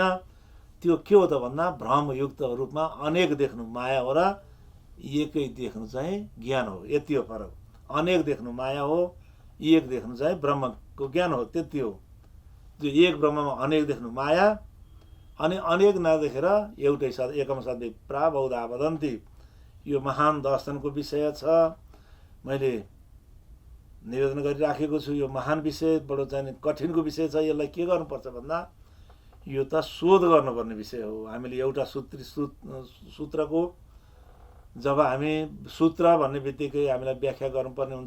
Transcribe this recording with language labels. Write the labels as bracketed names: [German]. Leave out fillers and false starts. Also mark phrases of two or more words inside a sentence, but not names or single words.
[Nepali] त्यो के हो त भन्दा भ्रमयुक्त रूपमा अनेक देख्नु माया हो र एकै देख्नु चाहिँ ज्ञान हो। यति हो फरक। अनेक देख्नु माया हो, एक देख्नु चाहिँ ब्रह्मको ज्ञान हो। त्यति हो। त्यो एक ब्रह्ममा अनेक देख्नु माया, अनि अनेक नदेखेर एउटै [Sanskrit] एकम सद्य प्राबौधा वदन्ती। [Nepali] यो महान दर्शनको विषय छ। मैले निवेदन गरिराखेको छु। यो महान विषय बडो चाहिँ कठिनको विषय छ। यसलाई के गर्नुपर्छ भन्दा यो त शोध गर्नुपर्ने विषय हो। हामीले एउटा सूत्रको जब हामी सूत्र भन्ने बित्तिकै हामीलाई व्याख्या गर्नुपर्ने हुन्छ।